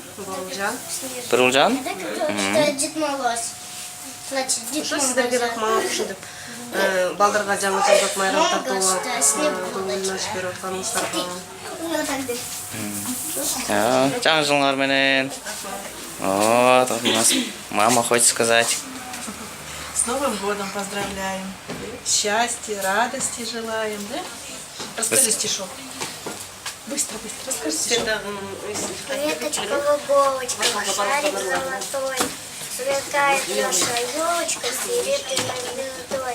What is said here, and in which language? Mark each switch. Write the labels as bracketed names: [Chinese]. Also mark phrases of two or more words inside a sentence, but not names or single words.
[Russian] Бурулжан. Бурулжан? Что Дед Мороз. Значит, Дед [Kyrgyz] Ошо [Russian] Мороз. [Kyrgyz] сиздерге рахмат ушинтип балдарга жаңы жылдык майрам тартуулап көңүл ачып берип атканыңыздарга. Жаңы жылыңар менен. [Russian] Вот, у нас мама хочет сказать. С Новым годом поздравляем. Счастья, радости желаем, да? Расскажи стишок. Быстро, расскажи стишок. Веточка в иголочка, шарик золотой, сверкает наша елочка с серебряной звездой.